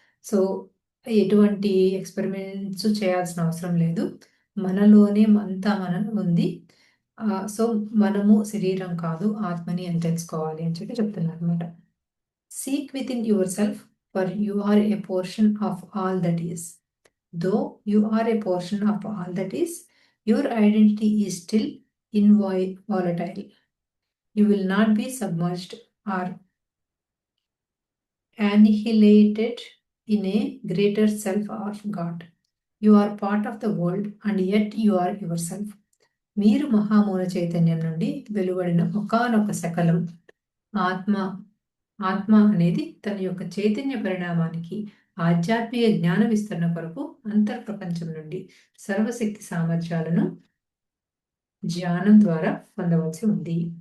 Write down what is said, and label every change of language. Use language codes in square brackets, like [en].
[te] So ఎటువంటి experiments చేయాల్సిన అవసరం లేదు. మనలోనే అంతా ఉంది. సో మనము శరీరం కాదు, ఆత్మని అని తెలుసుకోవాలి అని చెప్తున్నారు అనమాట. [en] Seek within yourself, for you are a portion of all that is. Though you are a portion of all that is, your identity is still volatile. You will not be submerged or annihilated in a greater self of God. You are part of the world and yet you are yourself. [te] మీరు మహామూల చైతన్యం నుండి వెలువడిన ఒకానొక శకలం ఆత్మ అనేది తన యొక్క చైతన్య పరిణామానికి ఆధ్యాత్మిక జ్ఞాన విస్తరణ కొరకు అంతర్ప్రపంచం నుండి సర్వశక్తి సామర్థ్యాలను ధ్యానం ద్వారా పొందవలసి ఉంది.